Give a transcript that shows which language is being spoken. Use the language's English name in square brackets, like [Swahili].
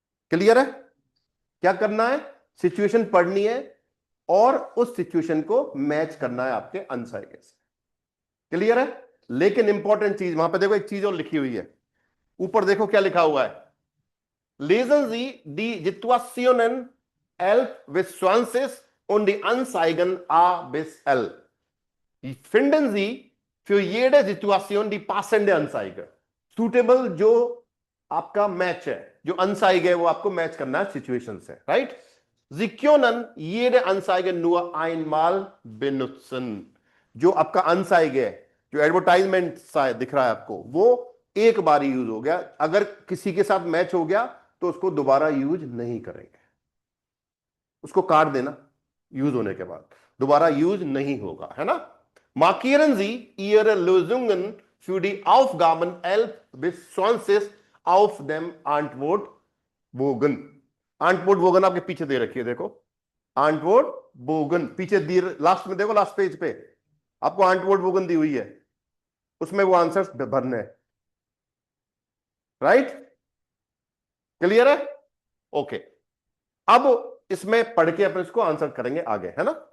[Hindi] Clear है, क्या करना है, सिचुएशन पढ़नी है और उस सिचुएशन को मैच करना है आपके अनसाइगे से। क्लियर है। लेकिन इंपॉर्टेंट चीज वहां पे देखो, एक चीज और लिखी हुई है ऊपर, देखो क्या लिखा हुआ है, [German] lesen Sie die Situationen 11 bis 20 und die Anzeigen A bis L. Finden Sie für jede Situation die passende Anzeige. [Hindi] Suitable जो आपका मैच है, जो अनसाइगे है वो आपको मैच करना है सिचुएशन से, right. [German] Sie können jede Anzeige nur einmal benutzen. [Hindi] जो आपका अनसाइगे है, जो एडवर्टाइजमेंट दिख रहा है आपको, वो एक बार यूज हो गया, अगर किसी के साथ मैच हो गया तो उसको दोबारा यूज नहीं करेंगे, उसको काट देना, यूज होने के बाद दोबारा यूज नहीं होगा, है ना। [German] Markieren Sie Ihre Lösungen für die Aufgaben 11 bis 20 auf dem Antwortbogen. [Hindi] Antwortbogen आपके पीछे दे रखी है, देखो Antwortbogen पीछे दी, लास्ट में देखो, लास्ट पेज पे आपको Antwortbogen दी हुई है, उसमें वो आंसर्स भरने हैं, राइट। क्लियर है, ओके। अब इसमें पढ़ के अपन इसको आंसर करेंगे आगे, है ना।